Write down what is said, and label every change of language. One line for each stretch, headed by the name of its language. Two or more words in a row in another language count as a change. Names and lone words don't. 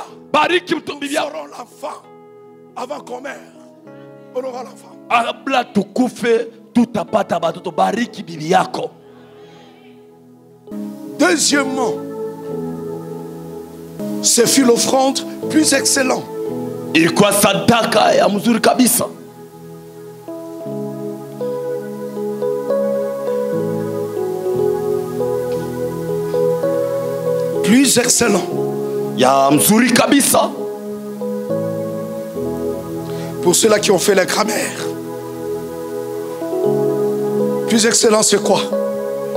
French: Nous aurons l'enfant avant qu'on meure. On aura l'enfant. Deuxièmement, ce fut l'offrande plus excellente.
Swahili: Ilikuwa sadaka ya mzuri kabisa.
French: Plus excellent.
Swahili: Ya mzuri kabisa.
French: Pour ceux-là qui ont fait la grammaire. Plus excellent c'est quoi?